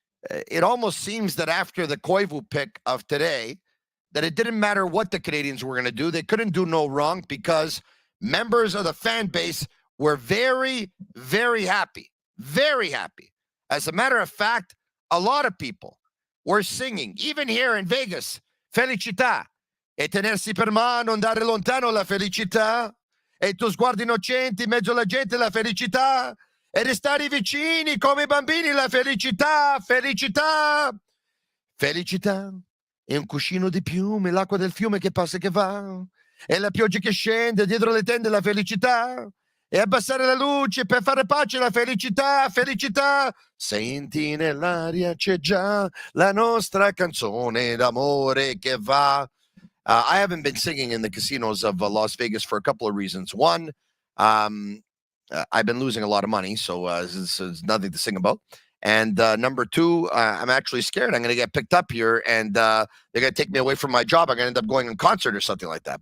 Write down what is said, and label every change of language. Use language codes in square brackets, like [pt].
[en] It almost seems that after the Koivu pick of today, that it didn't matter what the Canadiens were going to do. They couldn't do no wrong because members of the fan base were very, very happy. Very happy. As a matter of fact, a lot of people were singing, even here in Vegas, Felicità. [it] E tenersi per mano, andare lontano la felicità. E i tuoi sguardi innocenti in mezzo alla gente la felicità. E restare vicini come bambini la felicità, felicità. Felicità è un cuscino di piume, l'acqua del fiume che passa e che va. E la pioggia che scende dietro le tende la felicità. E abbassare la luce per fare pace la felicità, felicità. Senti nell'aria c'è già la nostra canzone d'amore che va. [en] I haven't been singing in the casinos of Las Vegas for a couple of reasons. One, I've been losing a lot of money, so there's nothing to sing about. And number 2, I'm actually scared I'm going to get picked up here and they're going to take me away from my job. I'm going to end up going on concert or something like that.